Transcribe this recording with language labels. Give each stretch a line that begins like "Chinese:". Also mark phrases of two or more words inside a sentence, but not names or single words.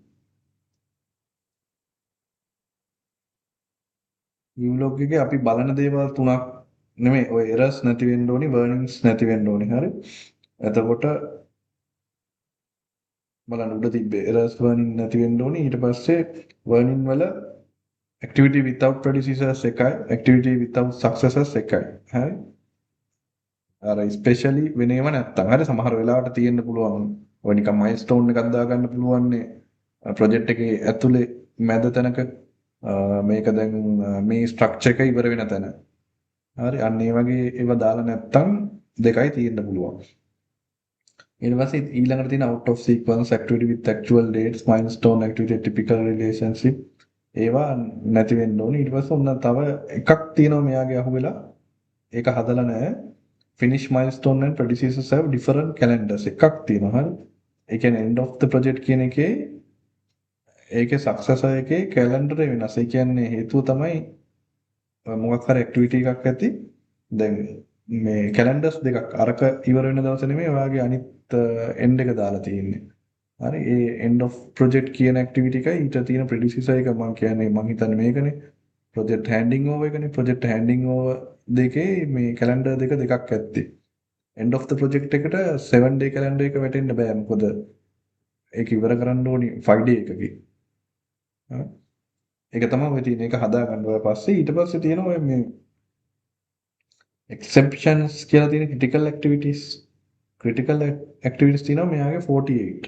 English: view block
Sinhala: එකේ අපි බලන දේවල් තුනක් නෙමෙයි ඔය errors නැති වෙන්න ඕනි, warnings නැති වෙන්න ඕනි. හරි. එතකොට බලන්න උඩ තිබ්බේ
English: errors warning
Sinhala: නැති වෙන්න ඕනි. ඊට පස්සේ warning වල
English: activity without predecessors
Sinhala: එකයි,
English: activity without successors
Sinhala: එකයි. හරි. අර especially වෙනේම නැත්තම් හරි සමහර වෙලාවට තියෙන්න පුළුවන්. ඔය නිකන් milestone එකක් දා ගන්න පුළුවන් නේ. project එකේ ඇතුලේ මැද තැනක මේක දැන් මේ structure එක ඉවර වෙන තැන. හරි. අන්න ඒ වගේ ඒවා දාලා නැත්තම් දෙකයි තියෙන්න පුළුවන්. ඊට පස්සේ ඊළඟට තියෙන
English: out of sequence activity with actual dates milestone activity typical relationship
Sinhala: ඒවා නැති වෙන්න ඕනේ. ඊට පස්සේ ඔන්න තව එකක් තියෙනවා මෙයාගේ අහුවෙලා. ඒක හදලා නැහැ.
English: finish milestone and predecessors have different calendars
Sinhala: එකක් තියෙනවා. හරි. ඒ කියන්නේ
English: end of the project
Sinhala: කියන එකේ ඒකේ successor එකේ calendar වෙනස්. ඒ කියන්නේ හේතුව තමයි මොකක් හරි activity එකක් ඇති. දැන් මේ calendars දෙකක් අරක ඉවර වෙන දවස නෙමෙයි ඔයාගේ අනිත් end එක දාලා තියෙන්නේ. හරි ඒ
English: end of project
Sinhala: කියන activity එකයි ඊට තියෙන predecessor එක මම කියන්නේ මම හිතන්නේ මේකනේ
English: project handing over
Sinhala: එකනේ
English: project handing over
Sinhala: දෙකේ මේ calendar දෙකක් ඇත්තේ
English: end of the project
Sinhala: එකට
English: 7 day calendar
Sinhala: එක වැටෙන්න බෑ මොකද ඒක ඉවර කරන්න ඕනි 5 day එකකින් හරි ඒක තමයි ඔය තියෙන එක හදා ගන්න ඔය පස්සේ ඊට පස්සේ තියෙනවා මේ exceptions කියලා තියෙන
English: critical activities
Sinhala: තියෙනවා මෙයාගේ 48.